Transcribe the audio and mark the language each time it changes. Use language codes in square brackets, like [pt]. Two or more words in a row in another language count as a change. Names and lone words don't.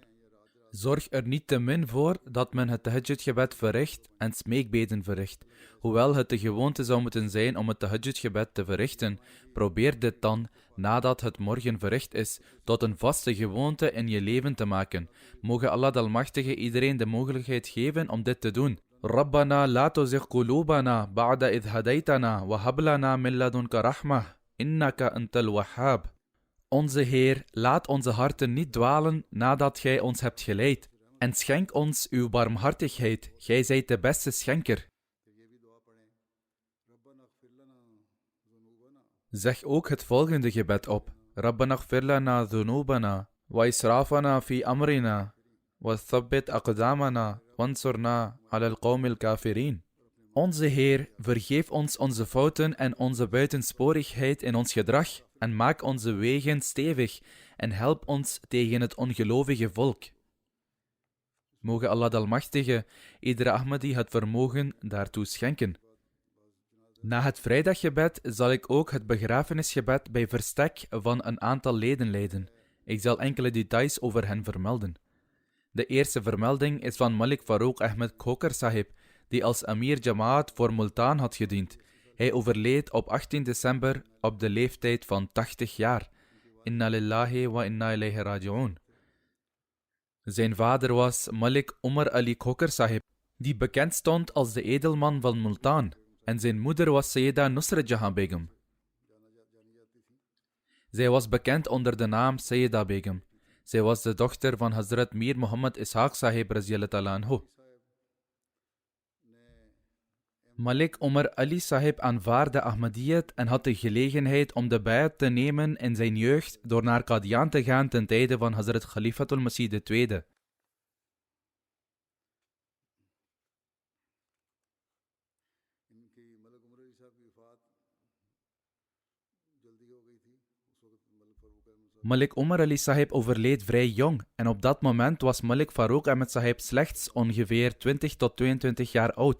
[nl] Zorg er niettemin voor dat men het tahajjud-gebed verricht en smeekbeden verricht. Hoewel het de gewoonte zou moeten zijn om het tahajjud-gebed te verrichten, probeer dit dan, nadat het morgen verricht is, tot een vaste gewoonte in je leven te maken. Mogen Allah de Almachtige iedereen de mogelijkheid geven om dit te doen. [ar] ربنا لا تزغ قلوبنا بعد إذ هديتنا وهب لنا من لدنك رحمة إنك أنت الوهاب. [nl] Onze Heer, laat onze harten niet dwalen nadat Gij ons hebt geleid. En schenk ons uw barmhartigheid, Gij zijt de beste schenker. Zeg ook het volgende gebed op. [ar] ربنا اغفر لنا ذنوبنا، وإسرافنا في أمرنا، وثبت أقدامنا، وانصرنا على القوم الكافرين. [nl] Onze Heer, vergeef ons onze fouten en onze buitensporigheid in ons gedrag en maak onze wegen stevig en help ons tegen het ongelovige volk. Mogen Allah de Almachtige iedere Ahmadi het vermogen daartoe schenken. Na het vrijdaggebed zal ik ook het begrafenisgebed bij verstek van een aantal leden leiden. Ik zal enkele details over hen vermelden. De eerste vermelding is van Malik Farouk Ahmed Khoker Sahib, die als Amir Jamaat voor Multan had gediend. Hij overleed op 18 december op de leeftijd van 80 jaar. [ar] إنا لله وإنا إليه راجعون. [nl] Zijn vader was Malik Umar Ali Khoker Sahib, die bekend stond als de edelman van Multan. En zijn moeder was Sayyida Nusrat Jahan Begum. Zij was bekend onder de naam Sayyida Begum. Zij was de dochter van Hazrat Mir Muhammad Ishaq Sahib [ar] رضي الله عنه. [nl] Malik Umar Ali Sahib aanvaarde Ahmadiyyat en had de gelegenheid om de bayat te nemen in zijn jeugd door naar Qadian te gaan ten tijde van Hazrat Khalifatul Masih II. Malik Umar Ali Sahib overleed vrij jong en op dat moment was Malik Farouk Ahmed Sahib slechts ongeveer 20 tot 22 jaar oud.